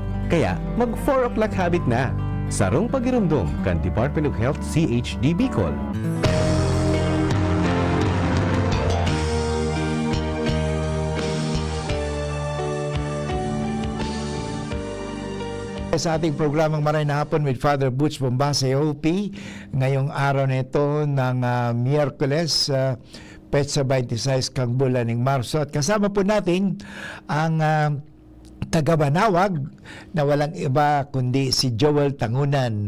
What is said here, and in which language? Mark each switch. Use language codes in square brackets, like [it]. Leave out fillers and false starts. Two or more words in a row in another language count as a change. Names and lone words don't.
[bik] Kaya, mag [en] 4 o'clock habit [bik] na. Sarong pagirumdom kan Department of Health CHD Bicol. [tl] Sa ating programang Maray na Hapon with Father Butch Bombase OP ngayong araw nito ng Miyerkules, Petsa 26 [bik] kang bulan [tl] ng Marso, at kasama po natin ang taga-Banawag na walang iba kundi si Joel Tangunan.